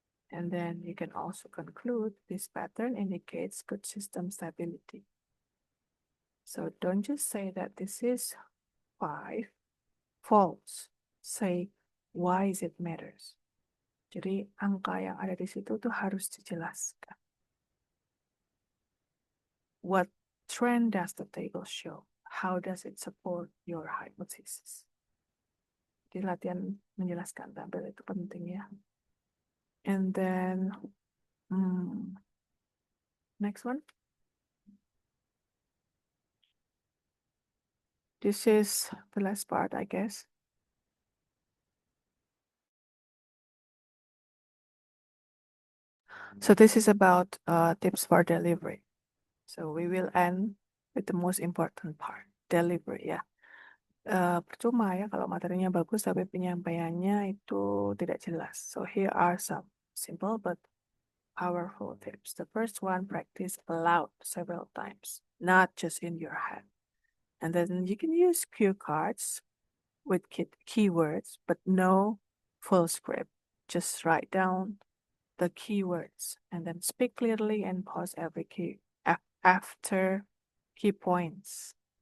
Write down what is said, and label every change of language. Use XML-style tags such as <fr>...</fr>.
<en>And then you can also conclude this pattern indicates good system stability. So don't just say that this is 5, false. Say, why is it matters?</en> <id>Jadi angka yang ada di situ tuh harus dijelaskan.</id> <en>What trend does the table show? How does it support your hypothesis?</en> <id>Jadi latihan menjelaskan tabel itu penting ya.</id> <en>And then next one. This is the last part, I guess. So this is about tips for delivery. So we will end with the most important part, delivery ya.</en> <id>Percuma ya kalau materinya bagus tapi penyampaiannya itu tidak jelas.</id> <en>So here are some simple but powerful tips. The first one, practice aloud several times, not just in your head. And then you can use cue cards with keywords, but no full script. Just write down the keywords and then speak clearly and pause every key after key points.</en>